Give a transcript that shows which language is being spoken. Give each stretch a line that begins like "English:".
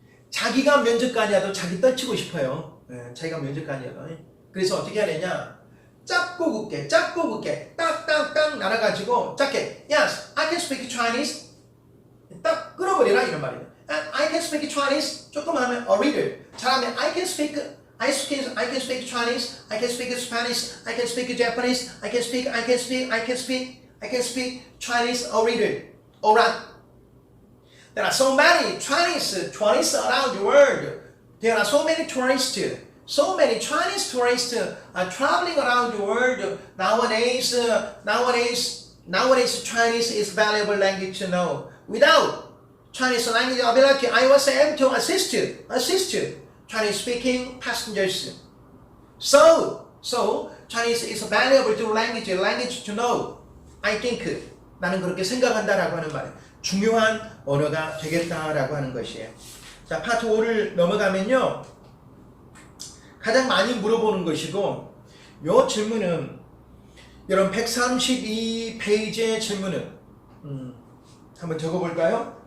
Korean: 자기가 면접관이어도 자기 떨치고 싶어요. 자기가 면접관이어도. 그래서 어떻게 해야 되냐? 짧고 굵게 딱딱딱 날아가지고 짧게
English: Yes, I can speak Chinese.
Korean: 딱 끊어버리라 이런 말이에요.
English: I can speak Chinese.
Korean: 조금 하면 a little. 잘하면
English: I can speak Chinese. I can speak Spanish. I can speak Japanese. I can speak Chinese a little. Alright. There are so many Chinese tourists around the world. There are so many tourists. So many Chinese tourists are traveling around the world. Nowadays, Chinese is valuable language to know. Without Chinese language ability, I was able to assist Chinese speaking passengers. So Chinese is valuable to language to know. I think
Korean: 나는 그렇게 생각한다라고 하는 말이에요. 중요한 언어가 되겠다라고 하는 것이에요. 자, 파트 5를 넘어가면요. 가장 많이 물어보는 것이고 요 질문은 여러분 132페이지의 질문은 한번 적어볼까요?